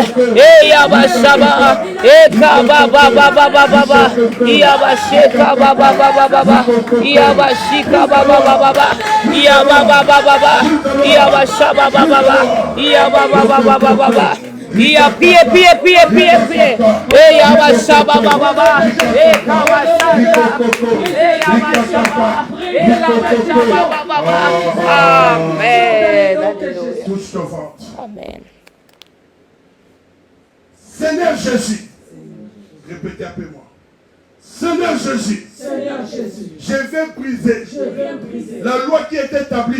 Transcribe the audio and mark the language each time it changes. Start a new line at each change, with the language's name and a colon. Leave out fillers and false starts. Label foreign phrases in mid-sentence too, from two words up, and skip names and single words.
French: Et Yabashaba, et Kababa, Baba, Baba, Yabashika, Baba, Baba, Yabashika, Baba, Baba, Yababa, Baba, Yabashaba, Baba, Yababa, Baba. Il a pied. Et Yabashaba Baba. Et Kawashaka. Et Yabashaba. Et Yabashaba Baba. Amen. Touche ton ventre. Amen. Seigneur Jésus. Répétez après moi. Seigneur Jésus. Seigneur Jésus. Je vais briser Je vais briser la loi qui est établie